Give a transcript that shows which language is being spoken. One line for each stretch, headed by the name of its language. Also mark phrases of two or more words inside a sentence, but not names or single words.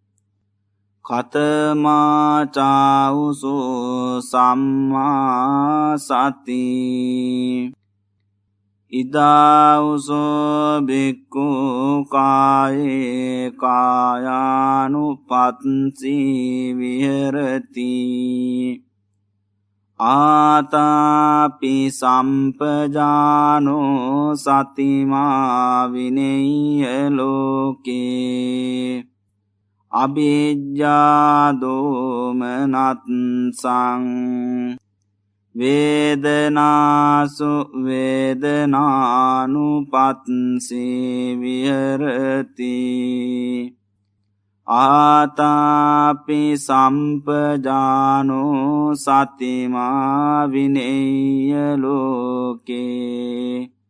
Pali: කතමාචාවුසෝ සම්මා සති ඉදාවුසෝ බික්ඛු කායේ කායානුපස්සී විහෙරති ආතාපි සම්පජානෝ සතිමා විනෙය්‍ය ලෝකේ අභිජ්ජා දෝමනත්සං වේදනාසු වේදනානුපස්සී විහෙරති ආතාපි සම්පජානෝ සතිමා විනෙය්‍ය ලෝකේ